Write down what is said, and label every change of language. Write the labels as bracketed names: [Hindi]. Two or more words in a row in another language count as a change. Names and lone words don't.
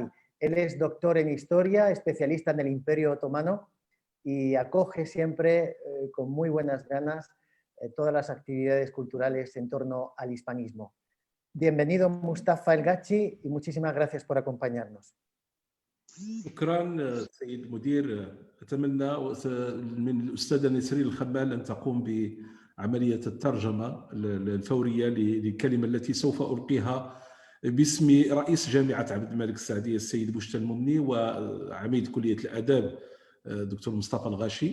[Spanish] Él es doctor en Historia, especialista en el Imperio Otomano y acoge siempre con muy buenas ganas todas las actividades culturales en torno al hispanismo. Bienvenido, Mustafa El Gachi, y muchísimas gracias por acompañarnos. [Arabic] شكرا سيد المدير. أتمنى من الأستاذة نسرين الخمال أن تقوم بعملية الترجمة الفورية للكلمة التي سوف ألقيها باسم رئيس جامعة عبد الملك السعدية السيد بوشتا المني وعميد كلية الآداب دكتور مصطفى الغاشي.